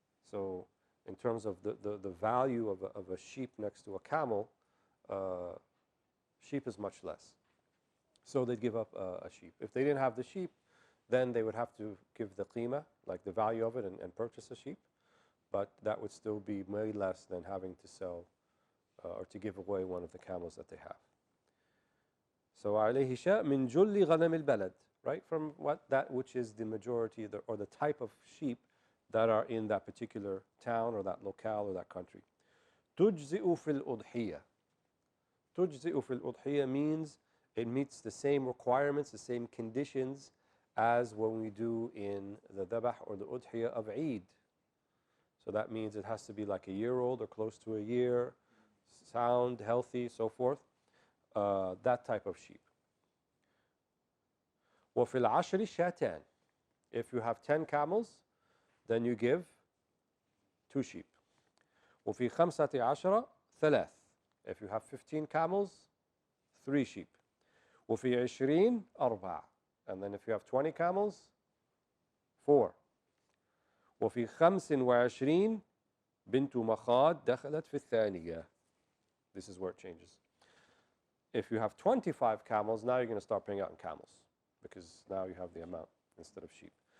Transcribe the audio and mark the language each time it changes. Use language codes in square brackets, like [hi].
[en] So in terms of the value of a sheep next to a camel, sheep is much less. So they'd give up a sheep. If they didn't have the sheep, then they would have to give the qima, like the value of it, and purchase a sheep. But that would still be way less than having to sell or to give away one of the camels that they have. [ar] So عليه شاء من جل غنم البلد, right? [en] From that which is the majority or the type of sheep that are in that particular town or that locale or that country. [ar] تجزئ في الأضحية. تجزئ في الأضحية [en] means it meets the same requirements, the same conditions as when we do in the dhabah or the udhiyah of Eid. So that means it has to be like a year old or close to a year, sound, healthy, so forth. That type of sheep. [ar] وفي العشر شاتان. [en] If you have 10 camels, then you give 2 sheep. [ar] وفي 15 ثلاث. [en] If you have 15 camels, 3 sheep. [ar] وفي 20 أربع. [en] And then if you have 20 camels, 4. [ar] وفي 25 بنت مخاض دخلت في الثانية. [en] This is where it changes. If you have 25 camels, now you're going to start paying out in camels because now you have the amount instead of sheep.